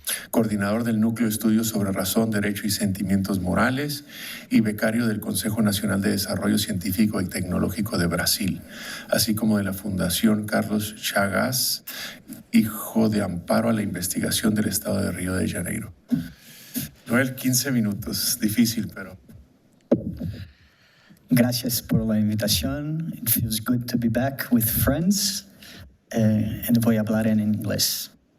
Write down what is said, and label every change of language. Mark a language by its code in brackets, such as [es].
[es] Coordinador del Núcleo de Estudios sobre Razón, Derecho y Sentimientos Morales y becario del Consejo Nacional de Desarrollo Científico y Tecnológico de Brasil, así como de la Fundación Carlos Chagas, hijo de Amparo a la Investigación del Estado de Río de Janeiro. Noel, 15 minutos, difícil, pero... Gracias por la invitación. [en] It feels good to be back with friends. [es] And voy a hablar en inglés.